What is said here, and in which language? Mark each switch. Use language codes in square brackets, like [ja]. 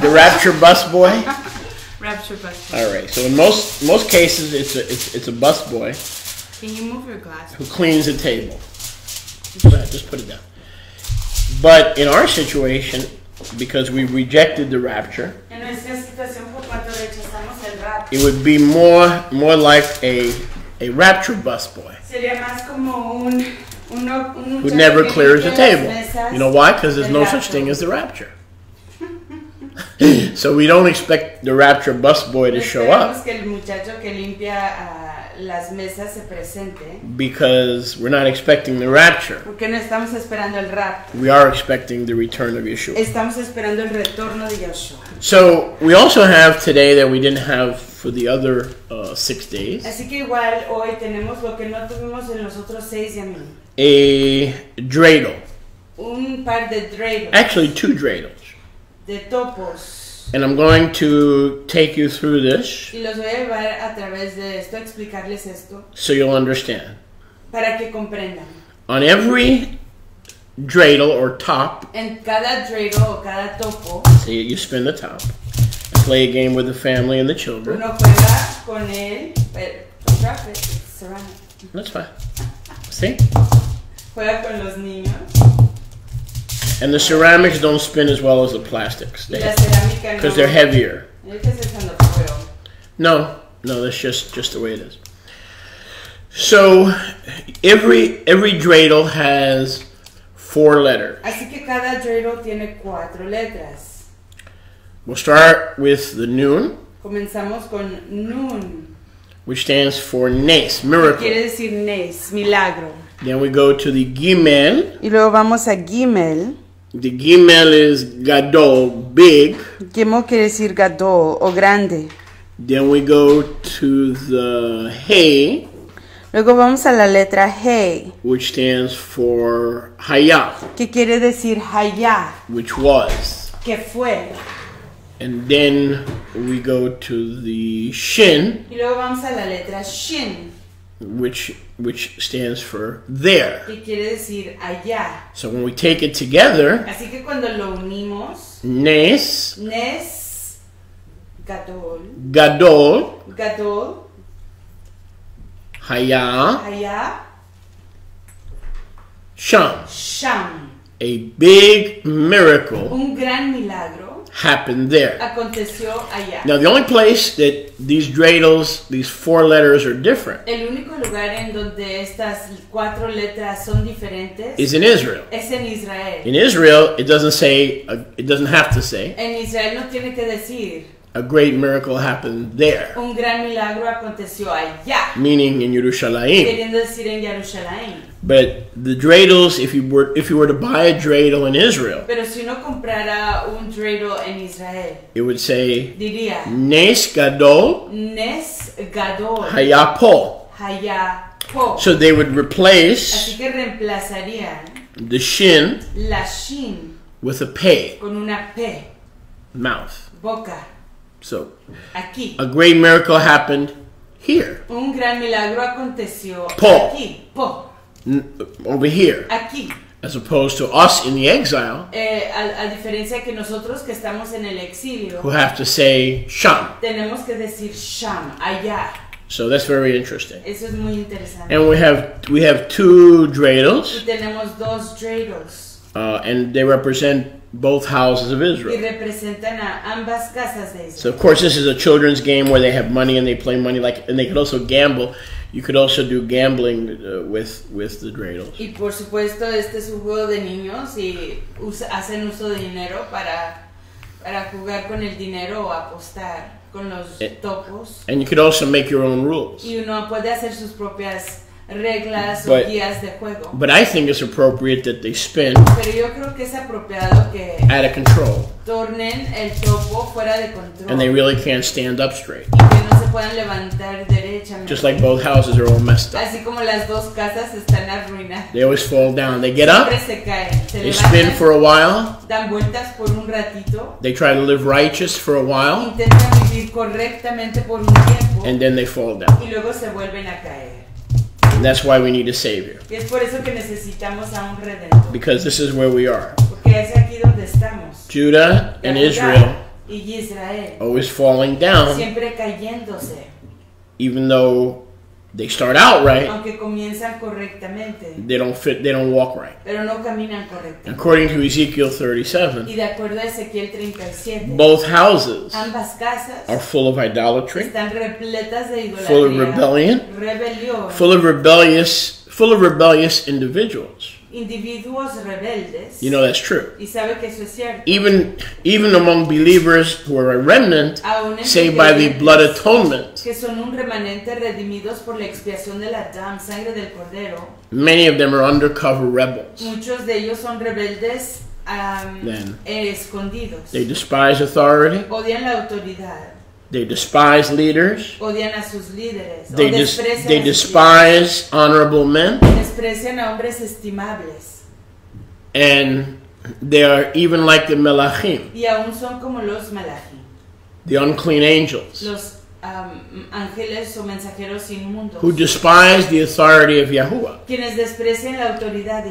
[en] The rapture busboy. Rapture bus. All right. So in most cases, it's a busboy Can you move your glass? who cleans the table. Just put it down. But in our situation, because we rejected the rapture, [es] En nuestra situación, por cuanto rechazamos el rapto, [en] it would be more like a rapture busboy [es] sería más como un [en] who [es] muchacho [en] never [es] que [en] clears the [es] limpia las [en] table. [es] mesas [en] You know why? Because there's [es] del [en] no such [es] rapto. [en] thing as the rapture. So we don't expect the rapture busboy to show [es] Esperamos [en] up [es] que el muchacho que limpia las mesas se presente, [en] because we're not expecting the rapture. [es] porque no estamos esperando el rapto. [en] We are expecting the return of Yeshua. [es] Estamos esperando el retorno de Yeshua. [en] So we also have today that we didn't have for the other 6 days, [es] Así que igual hoy tenemos lo que no tuvimos en los otros 6 y a mí. [en] a dreidel. [es] Un par de dreidels, [en] Actually, 2 dreidels. [es] de topos. [en] And I'm going to take you through this [es] Y los voy a llevar a través de esto, a explicarles esto, [en] so you'll understand. [es] para que comprendan. [en] On every dreidel or top, [es] En cada dreidel o cada topo, [en] see, you spin the top, and play a game with the family and the children. [es] uno juega con él, pero [en] drop it, it's ceramic. That's fine. See? [es] Juega con los niños. [en] And the ceramics don't spin as well as the plastics [es] Y la cerámica no. [en] because they're heavier. [es] Yo que estoy echando fuego. [en] No, that's just the way it is. So every dreidel has 4 letters. [es] Así que cada dreidel tiene 4 letras. [en] We'll start with the Nun, [es] Comenzamos con Nun, [en] which stands for Nes, [es] que [en] miracle. [es] quiere decir Nes, milagro. [en] Then we go to the Gimel. [es] Y luego vamos a Gimel. [en] The Gimel is Gadol, big. [es] Gimel quiere decir Gadol o grande. [en] Then we go to the Hey, [es] Luego vamos a la letra Hey, [en] which stands for Hayah, [es] que quiere decir Hayah, [en] which was. [es] que fue. [en] And then we go to the Shin, [es] Y luego vamos a la letra Shin, [en] which stands for there. [es] que quiere decir allá. [en] So when we take it together, [es] Así que cuando lo unimos, [he] Nes, Nes, Gadol, Gadol, Gadol, Hayah, Hayah, Sham. Sham. [en] A big miracle [es] Un gran milagro [en] happened there. [es] aconteció allá. [en] Now the only place that these dreidels, these 4 letters are different, [es] El único lugar en donde estas 4 letras son diferentes [en] is in Israel. [es] es en Israel. [en] In Israel, it doesn't have to say, [es] En Israel no tiene que decir [en] a great miracle happened there, [es] un gran milagro aconteció allá, [en] meaning in Yerushalayim. [es] queriendo decir en Jerusalén. [en] But the dreidels, if you were to buy a dreidel in Israel, [es] Pero si uno comprara un dreidel en Israel, [en] it would say [es] diría [he] Nes Gadol Nes Gadol Hayapo. Hayah Po. [en] So they would [es] Así [en] replace [es] que reemplazarían [en] the shin [es] la Shin [en] with a pei, [es] con una P, [en] mouth. [es] boca, [en] So [es] aquí. [en] a great miracle happened here, [es] Un gran milagro aconteció [he] Po. [es] aquí, Po, [en] over here, [es] aquí. [en] as opposed to us in the exile [es] A diferencia que nosotros que estamos en el exilio, [en] who have to say Sham. [es] tenemos que decir Sham, allá. [en] So that's very interesting. [es] Eso es muy interesante. [en] And we have 2 dreidels, [es] Y tenemos 2 dreidels [en] and they represent both houses of [es] y [en] Israel. [es] representan a ambas casas de [en] So [es] Israel. [en] of course this is a children's game where they have money and they play money, and they could also gamble. You could also do gambling with the dreidels. [es] Y por supuesto, este es un juego de niños y hacen uso de dinero para jugar con el dinero o apostar con los topos. [en] And you could also make your own rules. [es] Y uno puede hacer sus propias reglas o guías de juego. [en] But I think it's appropriate that they spin [es] Pero yo creo que es apropiado que [en] out of control. [es] tornen el topo fuera de control. [en] And they really can't stand up straight. [es] Y que no se puedan levantar derechamente. [en] Just like both houses are all messed up. [es] Así como las dos casas están arruinadas. [en] They always fall down. They get up, [es] Siempre se caen, se [en] they spin [es] levantan, [en] for a while, [es] dan vueltas por un ratito, [en] they try to live righteous for a while, [es] intentan vivir correctamente por un tiempo [en] and then they fall down. [es] y luego se vuelven a caer. [en] And that's why we need a Savior. [es] Y es por eso que necesitamos a un Redentor. [en] Because this is where we are. [es] Porque es aquí donde estamos. [en] Judah and [es] Judá [en] Israel [es] y Israel. [en] always falling down, [es] Siempre cayéndose. [en] even though they start out right, [es] Aunque comienzan correctamente. [en] they don't walk right. [es] Pero no caminan correctamente. [en] According to Ezekiel 37, [es] Y de acuerdo a Ezequiel 37. [en] both houses [es] Ambas casas [en] are full of idolatry, [es] están repletas de idolatría. [en] full of rebellion, [es] Rebelión. [en] full of rebellious individuals. [es] Individuos rebeldes. [en] You know that's true. [es] Y sabe que eso es cierto. [en] Even among believers who are a remnant, [es] Aún en [en] saved by the blood atonement, [es] que son un remanente redimidos por la expiación de la sangre del Cordero. [en] many of them are undercover rebels. [es] Muchos de ellos son rebeldes [en] Then [es] escondidos. [en] they despise authority, [es] Odian la autoridad. [en] they despise leaders, [es] Odian a sus líderes. [en] they [es] o desprecian a sus [en] despise honorable men, [es] líderes. Desprecian a hombres estimables. [en] and they are even like the melachim, [es] Y aún son como los malachim. [en] the unclean angels, [es] Los ángeles o mensajeros inmundos. [en] who despise the authority of Yahuwah. [es] Quienes desprecian la autoridad de